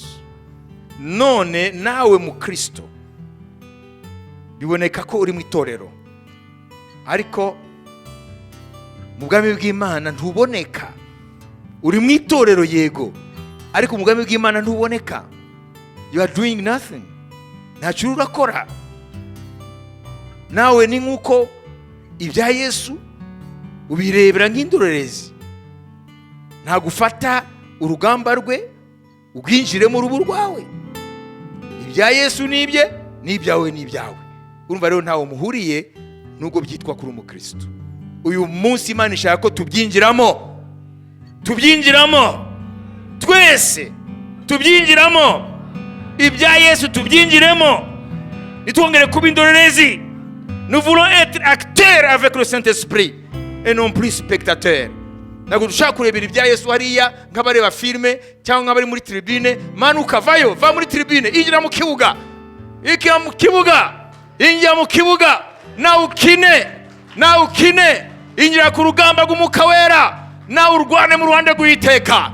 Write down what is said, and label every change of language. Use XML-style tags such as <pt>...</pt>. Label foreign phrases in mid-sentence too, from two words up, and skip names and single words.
<rw>None nawe mu Kristo biboneka ko uri mu itorero, ariko mu bwami bw'Imana ntuboneka. Uri mu itorero yego, ariko mu bwami bw'Imana ntuboneka.</rw> <en>You are doing nothing.</en> <rw>Ntacyo urakora. Nawe ni nkuko ibya Yesu ubirebera nk'indorerezi. Nta gufata urugamba rwe ubwinjiremo urubu rwawe. Ibya Yesu nibye, n'ibyawe n'ibyawe. Urumva rero ntawe muhuriye nubwo byitwa kuri umukristo. Uyu munsi Imana ishaka ko tubyinjiramo. Twese tubyinjiramo. Ibya Yesu tubyinjiremo. Nitwongere kuba indorerezi.</rw> <fr>Nous voulons être acteurs avec le Saint-Esprit et non plus spectateurs.</fr> <rw>Ntabwo dushaka kurebera ibya Yesu hariya nk'abareba filime cyangwa nk'abari muri tribune. Manuka vayo, va muri tribune, injira mu kibuga. Injira mu kibuga. Nawe ukine. Injira ku rugamba rw'Umwuka Wera. Nawe urwane mu ruhande rw'Uwiteka.</rw>